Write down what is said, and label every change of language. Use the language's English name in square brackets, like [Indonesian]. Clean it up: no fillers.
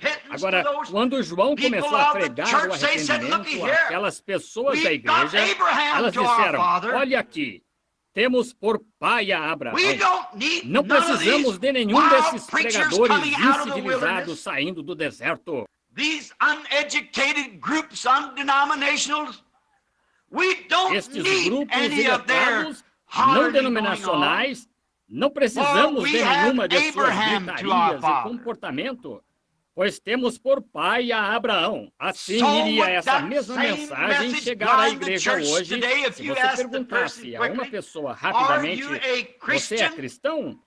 [Portuguese] Agora, quando João começou a pregar o arrependimento àquelas pessoas da igreja, elas disseram, olha aqui, temos por pai a Abraão. Não precisamos de nenhum desses pregadores incivilizados saindo do deserto. [English] These uneducated groups, undenominationals, we don't need any of their [Portuguese] não denominacionais, não precisamos de nenhuma de suas gritarias e comportamento, pois temos por pai a Abraão. Assim iria essa mesma mensagem chegar à igreja hoje. Se você perguntasse a uma pessoa rapidamente, você é cristão?